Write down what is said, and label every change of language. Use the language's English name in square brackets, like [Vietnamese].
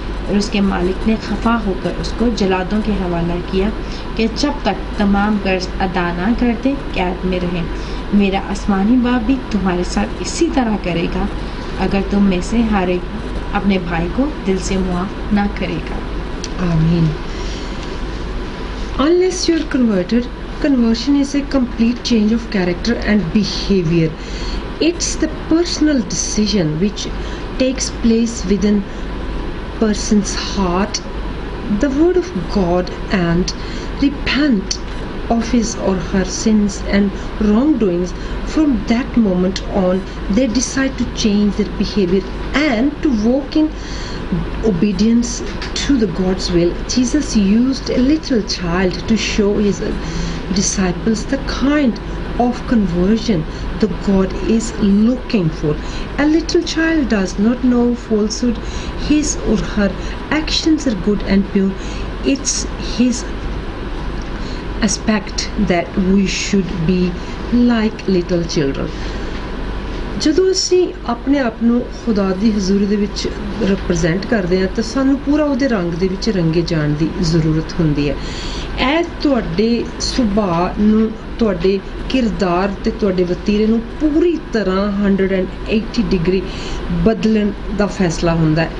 [Hindi] और उसके मालिक ने खफा होकर उसको जलादों के हवाला किया कि जब तक तमाम कर्ज अदा ना करते कैद में रहे। मेरा आसमानी बाप भी तुम्हारे साथ इसी तरह करेगा अगर तुम में से हर एक अपने भाई को दिल से मुआफ ना करेगा। [English] Amen. Unless you're converted, conversion is a complete change of character and behavior. It's the personal decision which takes place within person's heart, the word of God, and repent of his or her sins and wrongdoings, from that moment on they decide to change their behavior and to walk in obedience to the God's will. Jesus used a little child to show his disciples the kind of conversion the God is looking for. A little child does not know falsehood. His or her actions are good and pure. It's his aspect that we should be like little children. [Punjabi] ਜਦੋਂ ਅਸੀਂ ਆਪਣੇ ਆਪ ਨੂੰ ਖੁਦਾ ਦੀ ਹਜ਼ੂਰੀ ਦੇ ਵਿੱਚ represent ਕਰਦੇ ਹਾਂ ਤਾਂ ਸਾਨੂੰ ਪੂਰਾ ਉਹਦੇ ਰੰਗ ਦੇ ਵਿੱਚ ਰੰਗੇ ਜਾਣ ਦੀ ਜ਼ਰੂਰਤ ਹੁੰਦੀ ਹੈ। ਇਹ ਤੁਹਾਡੇ ਸੁਭਾਅ ਨੂੰ, ਤੁਹਾਡੇ ਕਿਰਦਾਰ ਤੇ ਤੁਹਾਡੇ ਵਤੀਰੇ ਨੂੰ ਪੂਰੀ ਤਰ੍ਹਾਂ 180 ਡਿਗਰੀ ਬਦਲਣ ਦਾ ਫੈਸਲਾ ਹੁੰਦਾ ਹੈ।